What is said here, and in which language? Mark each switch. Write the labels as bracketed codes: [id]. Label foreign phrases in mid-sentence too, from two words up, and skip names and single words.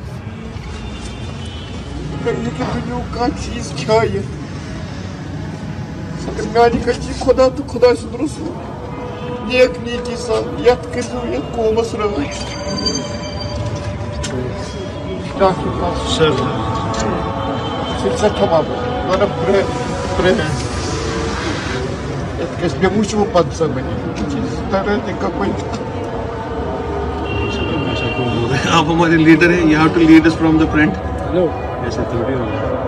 [ks] اگر ییٚکیٛاہ دُنیاہُک کانٛہہ چیٖز کھیٛایہِ اگر میانہِ کَنہِ چھِ خۄدا تہٕ خۄداے سُنٛد رسوٗل نیک نیتی سان یَتھ کٔرِو یَتھ قومَس رٲچھ۔ سر سٮ۪ٹھاہ وَنان یَتھ گژھِ مےٚ وٕچھوٕ پَتہٕ سۄ [ur] آپ ہمارے لیڈر ہیں، [en] you have to lead us from the front, [ur] ایسے تھوڑی ہوگا،